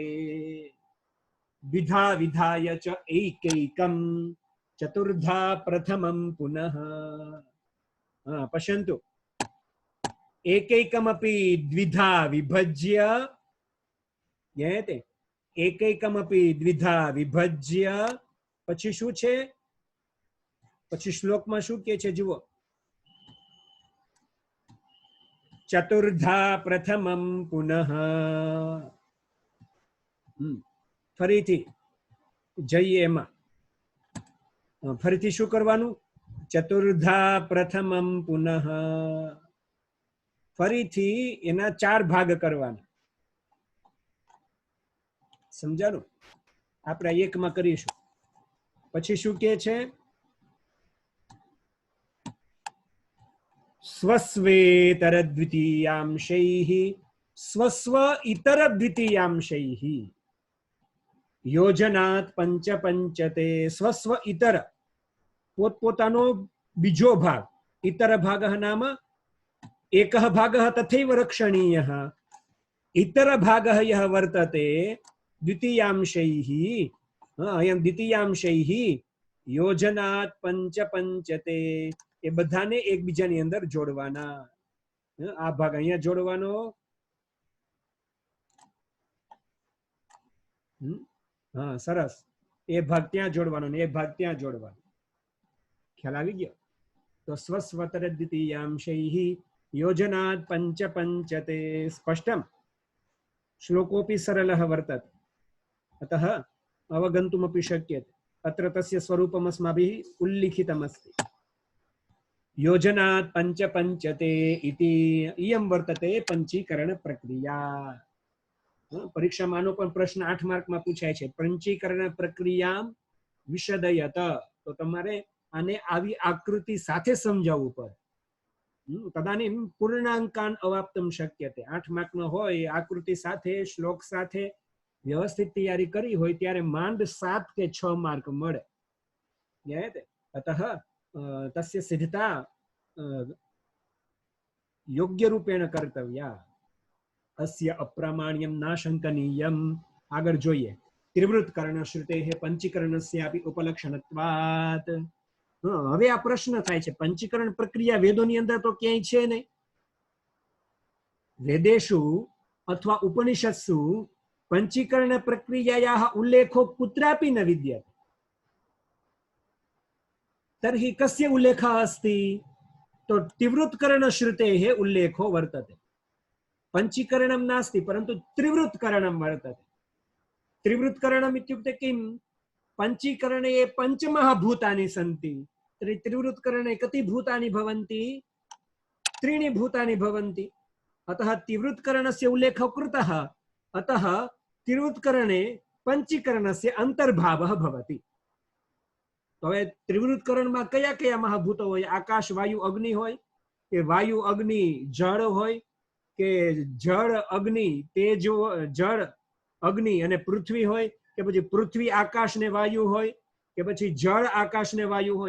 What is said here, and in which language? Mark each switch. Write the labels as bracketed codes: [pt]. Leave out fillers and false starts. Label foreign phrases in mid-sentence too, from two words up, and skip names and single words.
[sa] द्विधा विधाय च ऐकैकं चतुर्धा प्रथमं पुनः। पश्यन्तु, एकैकमपि द्विधा विभज्य, ज्ञायते? एकैकमपि द्विधा विभज्य [gu] પછી શું છે? પછી શ્લોકમાં શું કહે છે જુઓ, [sa] चतुर्धा प्रथमं पुनः. [gu] ફરીથી જઈએ એમાં, ફરીથી શું કરવાનું? [sa] चतुर्धा प्रथमं पुनः. [gu] ફરીથી એના 4 ભાગ કરવાના. સમજાણું? આપણે એકમાં કરીશું. પછી શું કહે છે? [sa] स्वस्वेतरद्वितीयांशैः स्वस्व इतर द्वितीयांशैः योजनात् पञ्चपञ्चते. स्वस्व इतर [gu] પોતપોતાનો બીજો ભાગ, [sa] इतर भागः नाम एकः भागः तथैव रक्षणीयः, इतर भागः यः वर्तते द्वितीयांशैः, अयं द्वितीयांशैः योजनात् पञ्चपञ्चते. [gu] એ બધાને એકબીજાની અંદર જોડવાના. આ ભાગ અહીંયા જોડવાનો, હા સરસ. એ ભાગ ત્યાં જોડવાનો ને એ ભાગ ત્યાં જોડવાનો. ખ્યાલ આવી ગયો? [sa] તો स्वस्वेतर द्वितीयांशैः योजनात् पञ्चपञ्चते. स्पष्टम्? श्लोकोऽपि सरलः वर्तते, अतः अवगन्तुमपि शक्यते. अत्र तस्य स्वरूपम् अस्माभिः उल्लिखितमस्ति. योजनात् पञ्चपञ्चते इति इयं वर्तते पंचीकरण प्रक्रिया. [gu] પરીક્ષામાનો પણ પ્રશ્ન 8 मार्कમાં પૂછાય છે, [sa] पंचीकरण प्रक्रिया विशदयत. [gu] તો તમારે આને આવી આકૃતિ સાથે સમજાવવું પડે. [sa] तदानीम् पूर्णाङ्कान् अवाप्तम् शक्यते. [gu] 8 માર્કનો હોય, આકૃતિ સાથે શ્લોક સાથે વ્યવસ્થિત તૈયારી કરી હોય ત્યારે માંડ 7 કે 6 માર્ક મળે. [sa] अतः तस्य सिद्धता योग्य रूपेण कर्तव्या. अस्य अप्रामाण्यं नाशंकनीयम्. [gu] આગળ જોઈએ, [sa] त्रिवृत कर्ण श्रुतेः पंचीकरणस्यापि उपलक्षणत्वात्. [gu] હવે આ પ્રશ્ન થાય છે, પંચીકરણ પ્રક્રિયા વેદોની અંદર તો ક્યાંય છે નહીં. [sa] वेदेषु अथवा उपनिषत्सु पंचीकरण प्रक्रियायाः उल्लेखो कुत्रापि न विद्यते. तर्हि कस्य उल्लेखः अस्ति? तो त्रिवृत्करण श्रुतेः उल्लेखो वर्तते. पंचीकरणं नास्ति, परन्तु त्रिवृत्करणं वर्तते. त्रिवृत्करणम् इत्युक्ते किम्? पंचीकरणे ये पञ्चमहाभूतानि सन्ति, तर्हि त्रिवृत्करणे कति भूतानि भवन्ति? 3 भूतानि भवन्ति. अतः त्रिवृत्करणस्य उल्लेखः कृतः. अतः त्रिवृत्करणे पंचीकरणस्य अंतर्भावः भवति. [gu] तो હવે ત્રિવૃત્કરણમાં કયા કયા મહાભૂતો હોય? આકાશ, વાયુ, અગ્નિ હોય કે વાયુ, અગ્નિ, જળ હોય કે જળ, અગ્નિ, તેજ, જળ, અગ્નિ અને પૃથ્વી હોય કે પછી પૃથ્વી, આકાશ ને વાયુ હોય કે પછી જળ, આકાશ ને વાયુ હોય?